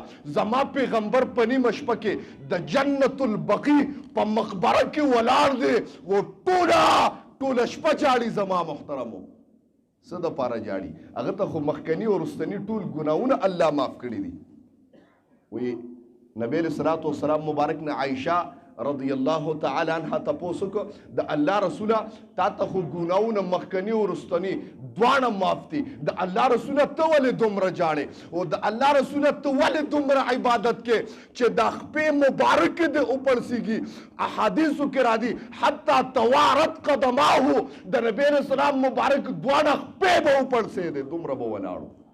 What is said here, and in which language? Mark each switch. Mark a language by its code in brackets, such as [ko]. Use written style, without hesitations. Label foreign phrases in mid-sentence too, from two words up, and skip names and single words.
[ps] زما پیغمبر په نیمه شپه کې د جنت البقیع په مقبره کې ولاړ دی، و ټوله شپه جاړي. زما محترمو څه د پاره جاړي؟ هغه ته خو مخکني او رستني ټول ګناونه الله معاف کړي دي. وی نبی [ar] علیہ الصلوۃ والسلام [ps] مبارک نے عائشہ [ar] رضی اللہ تعالی عنہ [ps] تپوس کو د الله رسوله تا ته خو ګناونه مخکنی او رستنی دواړه معاف دي. د الله رسوله ته ولې دومره جاړې او د الله رسوله ته ولې دومره عبادت کې چې د خپې مبارک دې وپړسیږي؟ احادیثو کې راځي [ar] حتی توارت قدماه، [ps] د نبی [ar] علیہ السلام [ps] مبارک دواړه خپې به وپړسې دي، دومره به ولاړو.